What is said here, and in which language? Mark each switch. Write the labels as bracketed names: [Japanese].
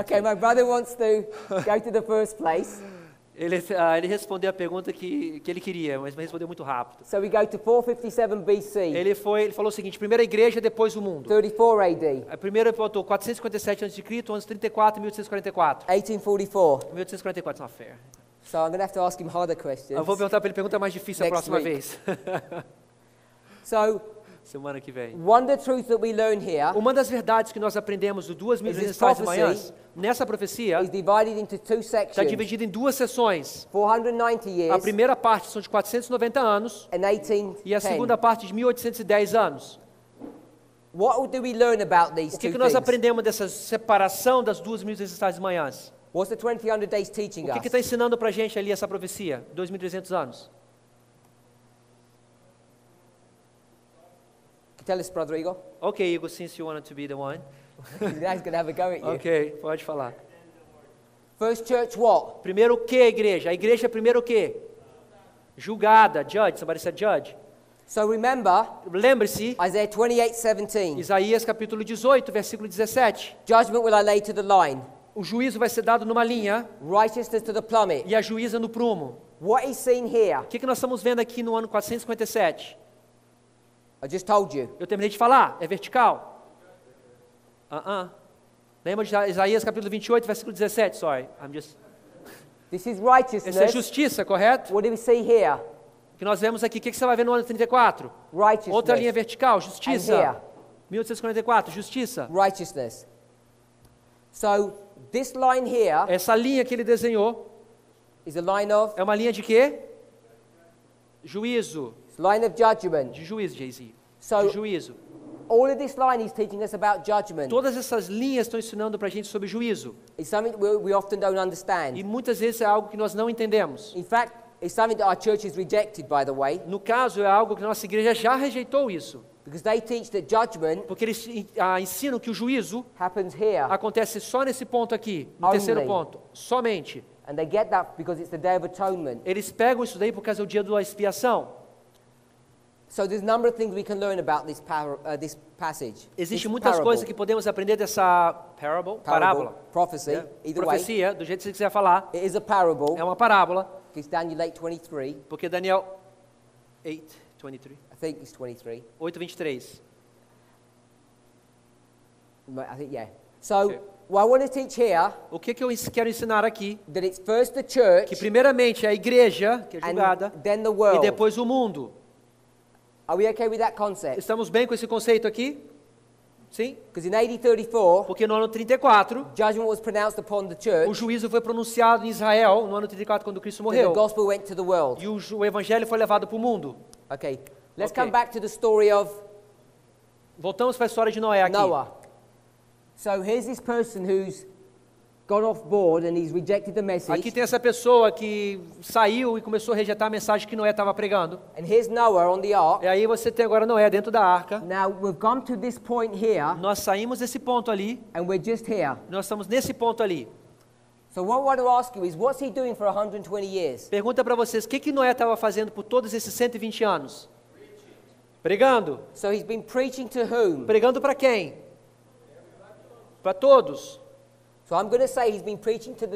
[English] Okay, my brother wants to go to the first place. [Portuguese] Ele respondeu a pergunta que ele queria, mas respondeu muito rápido. [English] So we go to 457 BC, [Portuguese] Ele falou o seguinte: primeira igreja, depois o mundo. [English] 34 AD, [Portuguese] A primeira ele botou 457 a.C., anos 34 e 1844. [English] 1844. 1844 not fair. So I'm going to have to ask him harder questions. [Portuguese] Eu vou perguntar para ele pergunta mais difícil a [English] Next [Portuguese] próxima [English] week. [Portuguese] vez. [English] So [Portuguese] Semana que vem. [English] one of the truths that we learn here [Portuguese] Uma das verdades que nós aprendemos do 2.300 [English] Is this [Portuguese] tardes e [English] prophecy [Portuguese] manhãs, nessa profecia, [English] is divided into two [Portuguese] está [English] sections. [Portuguese] dividida em duas sessões. [English] 490 [Portuguese] A [English] years [Portuguese] primeira parte são de 490 anos [English] and 1810. [Portuguese] e a segunda parte de 1810 anos. [English] What do we learn about these [Portuguese] O que [English] two [Portuguese] nós [English] things? [Portuguese] aprendemos dessa separação das 2.300 tardes e manhãs? [English] What's the 2300 days teaching [Portuguese] O [English] us? [Portuguese] que está ensinando para a gente ali essa profecia? 2.300 anos. [English] Tell us, Brother Igor. Ok, Igor, since you wanted to be the one. Now he's going to have a go at you. [Portuguese] Ok, pode falar. [English] First church what? [Portuguese] Primeiro o que, igreja? A igreja é primeiro o que? Julgada, [English] judge, somebody said judge. So remember, [Portuguese] Lembre-se, [English] Isaiah 28:17. [Portuguese] Isaías capítulo 18, versículo 17. [English] Judgment will I lay to the line, [Portuguese] O juízo vai ser dado numa linha [English] righteousness to the plummet. [Portuguese] e a juíza no prumo. [English] What is seen here? [Portuguese] O que nós estamos vendo aqui no ano 457? [English] I just told you. [Portuguese] Eu terminei de falar, é vertical. Lembra de Isaías capítulo 28, versículo 17, sorry. [English] This is [Portuguese] Essa é [English] righteousness. [Portuguese] justiça, correto? [English] What do we see here? [Portuguese] O que nós vemos aqui, o que você vai ver no ano 34? [English] Righteousness. [Portuguese] Outra linha vertical, [English] And [Portuguese] justiça. [English] here, [Portuguese] 1844, justiça. [English] righteousness. So this line here [Portuguese] Essa linha que ele desenhou [English] is a line of [Portuguese] é uma linha de quê? Juízo. [English] line of judgment. [Portuguese] De juízo, Jay-Z. [English] So [Portuguese] De juízo. [English] all of this line is teaching us about judgment. [Portuguese] Todas essas linhas estão ensinando para a gente sobre juízo. [English] It's something we often don't [Portuguese] E [English] understand. [Portuguese] muitas vezes é algo que nós não entendemos. [English] In fact, it's something that our church has rejected, by the way, [Portuguese] No caso, é algo que a nossa igreja já rejeitou isso. [English] because they teach that judgment [Portuguese] Porque eles ensinam que o juízo [English] happens here, [Portuguese] acontece só nesse ponto aqui, no [English] Only. [Portuguese] terceiro ponto. Somente. [English] and they get that because it's the Day of Atonement. [Portuguese] Eles pegam isso daí por causa do dia da expiação. [English] So there's a number of things we can learn about this passage. [Portuguese] Existem [English] This [Portuguese] muitas [English] parable. [Portuguese] coisas que podemos aprender dessa parábola. [English] Prophecy, Yeah. either way. [Portuguese] Profecia, do jeito que você quiser falar. [English] It is a parable. [Portuguese] É uma parábola, [English] It's Daniel 8:23. [Portuguese] porque Daniel 8:23, [English] I think it's 23. 8:23. I think, yeah. So, Okay. what I want to teach here, [Portuguese] O que eu quero ensinar aqui? [English] that it's first the church, [Portuguese] Que primeiramente é a igreja, que é [English] and [Portuguese] julgada, [English] then the [Portuguese] e [English] world. [Portuguese] depois o mundo. [English] Are we okay with that concept? [Portuguese] Estamos bem com esse conceito aqui? Sim? [English] Because in AD 34, [Portuguese] Porque no ano 34, [English] judgment was pronounced upon the [Portuguese] o [English] church, [Portuguese] juízo foi pronunciado em Israel, no ano 34, quando Cristo [English] and the [Portuguese] morreu. [English] gospel went to the world. [Portuguese] E o evangelho foi levado para o mundo. [English] Okay, let's Okay. come back to the story of [Portuguese] Voltamos para a história de Noé aqui. [English] Noah. So here's this person who's gone off board and he's rejected the message. [Portuguese] Aqui tem essa pessoa que saiu e começou a rejeitar a mensagem que Noé estava pregando. [English] And here's Noah on the ark. [Portuguese] E aí você tem agora Noé dentro da arca. [English] Now we've come to this point here, [Portuguese] Nós saímos desse ponto ali. [English] and we're just here. [Portuguese] Nós estamos nesse ponto ali. [English] So what I want to ask you is, what's he doing for 120 years? [Portuguese] Pergunta para vocês, o que Noé estava fazendo por todos esses 120 anos? Pregando. [English] So he's been preaching to whom? [Portuguese] Pregando para quem? Para todos. [English] So I'm going to say he's been preaching to the